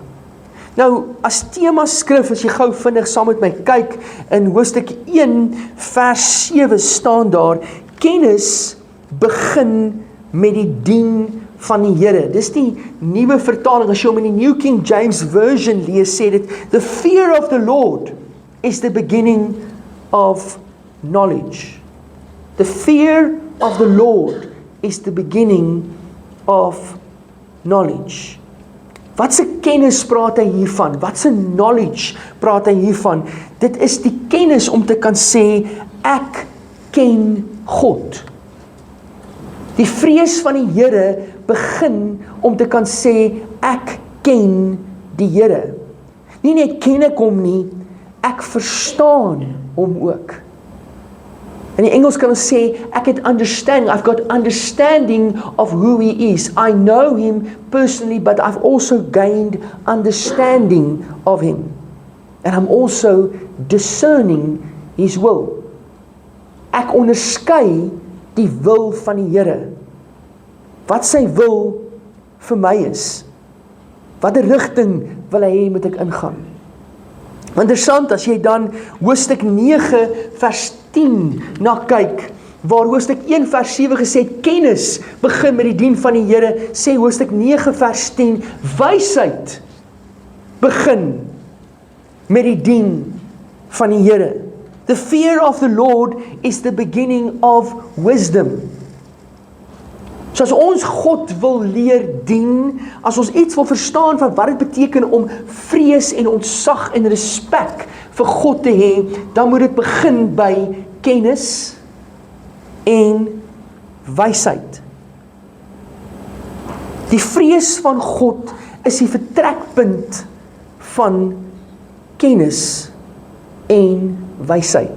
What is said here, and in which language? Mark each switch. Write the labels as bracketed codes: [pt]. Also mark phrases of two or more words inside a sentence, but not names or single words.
[af] Nou, as tema skrif, as jy gou vinnig saam met my kyk, in hoofstuk 1 vers 7 staan daar, kennis begin met die dien van die Here. Dis die nuwe vertaling, as jy hom in die New King James Version lees, sê dit, [en] the fear of the Lord is the beginning of knowledge. The fear of the Lord is the beginning of knowledge. [af] Wat se kennis praat hy hiervan? Wat se knowledge praat hy hiervan? Dit is die kennis om te kan sê, ek ken God. Die vrees van die Here begin om te kan sê, ek ken die Here. Nie net ken ek hom nie, ek verstaan hom ook. In die Engels kan ons sê, ek het understanding, [en] I've got understanding of who he is. I know him personally, but I've also gained understanding of him. And I'm also discerning his will. [af] Ek onderskei die wil van die Here. Wat sy wil vir my is. Watter rigting wil hy hê moet ek ingaan? Interessant, as jy dan hoofstuk 9 vers 10 na kyk, waar hoofstuk 1 vers 7 gesê het, kennis begin met die dien van die Here, sê hoofstuk 9 vers 10, wysheid begin met die dien van die Here. [en] The fear of the Lord is the beginning of wisdom. [af] So as ons God wil leer dien, as ons iets wil verstaan van wat dit beteken om vrees en ontzag en respek vir God te hê, dan moet dit begin by kennis en wysheid. Die vrees van God is die vertrekpunt van kennis en wysheid.